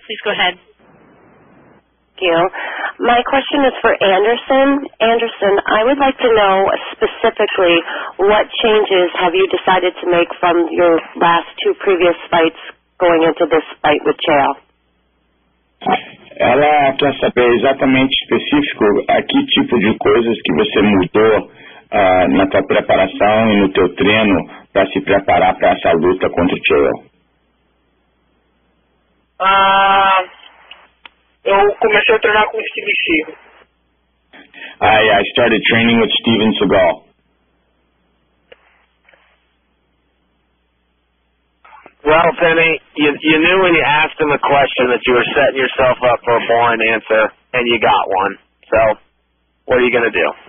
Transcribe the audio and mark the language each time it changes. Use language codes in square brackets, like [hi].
[en] Please go ahead. Thank you. My question is for Anderson. Anderson, I would like to know specifically what changes have you decided to make from your last 2 previous fights going into this fight with Chael? [pt] Ela quer saber exatamente específico a que tipo de coisas que você mudou na tua preparação e no teu treino para se preparar para essa luta contra o Chael. Eu comecei a treinar com o Steven Seagal. [en] I started training with Steven Seagal. Well, Penny, you knew when you asked him a question that you were setting yourself up for a boring answer, and you got one. So, what are you going to do?